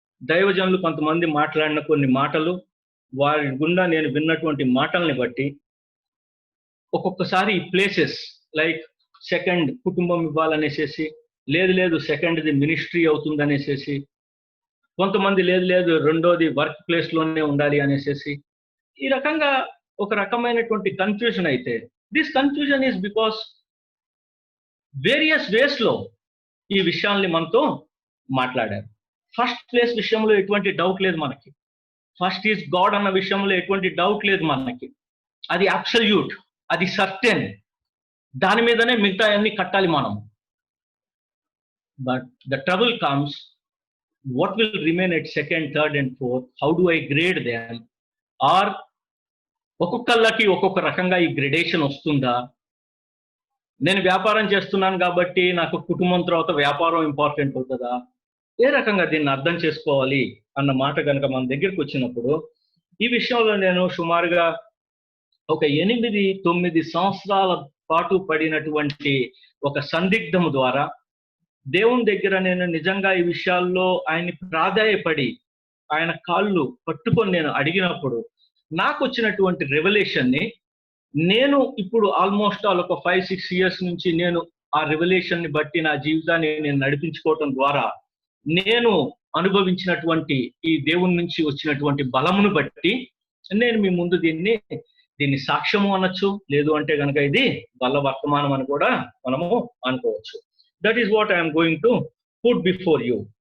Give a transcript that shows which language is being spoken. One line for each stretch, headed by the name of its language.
Telugu: దైవజనులు కొంతమంది మాట్లాడిన కొన్ని మాటలు, వారి గుండా నేను విన్నటువంటి మాటల్ని బట్టి ఒక్కొక్కసారి ప్లేసెస్ లైక్ సెకండ్ కుటుంబం ఇవ్వాలనేసేసి, లేదు సెకండ్ది మినిస్ట్రీ అవుతుంది అనేసేసి, కొంతమంది లేదు రెండోది వర్క్ ప్లేస్ లోనే ఉండాలి అనేసేసి, ఈ రకంగా ఒక రకమైనటువంటి కన్ఫ్యూజన్ అయితే,
English: this confusion is because various ways
Telugu: లో ఈ విషయాల్ని మనతో మాట్లాడారు. ఫస్ట్ ప్లేస్ విషయంలో ఎటువంటి డౌట్ లేదు మనకి.
English: first is God
Telugu: అన్న విషయంలో ఎటువంటి డౌట్ లేదు మనకి. అది అబ్సల్యూట్, అది సర్టెన్, దాని మీదనే మిగతా అన్ని కట్టాలి మనం.
English: But the trouble comes, what will remain at second, third and fourth? How do I grade them?
Telugu: Or ఒక్కొక్కళ్ళకి ఒక్కొక్క రకంగా ఈ గ్రేడేషన్ వస్తుందా? నేను వ్యాపారం చేస్తున్నాను కాబట్టి నాకు కుటుంబం తర్వాత వ్యాపారం ఇంపార్టెంట్ అవుతుందా? ఏ రకంగా దీన్ని అర్థం చేసుకోవాలి అన్న మాట కనుక మన దగ్గరికి వచ్చినప్పుడు, ఈ విషయంలో నేను సుమారుగా ఒక 8-9 సంవత్సరాల పాటు పడినటువంటి ఒక సందిగ్ధము ద్వారా దేవుని దగ్గర నేను నిజంగా ఈ విషయాల్లో ఆయన్ని ప్రాధాయపడి ఆయన కాళ్ళు పట్టుకొని నేను అడిగినప్పుడు నాకు వచ్చినటువంటి రెవల్యూషన్ని నేను ఇప్పుడు ఆల్మోస్ట్ ఒక 5-6 ఇయర్స్ నుంచి నేను ఆ రెవల్యూషన్ ని బట్టి నా జీవితాన్ని నేను నడిపించుకోవటం ద్వారా నేను అనుభవించినటువంటి ఈ దేవుని నుంచి వచ్చినటువంటి బలమును బట్టి నేను మీ ముందు దీన్ని సాక్ష్యము అనొచ్చు, లేదు అంటే కనుక ఇది బల వర్తమానం అని కూడా మనము అనుకోవచ్చు.
English: That is what I am going to put before you.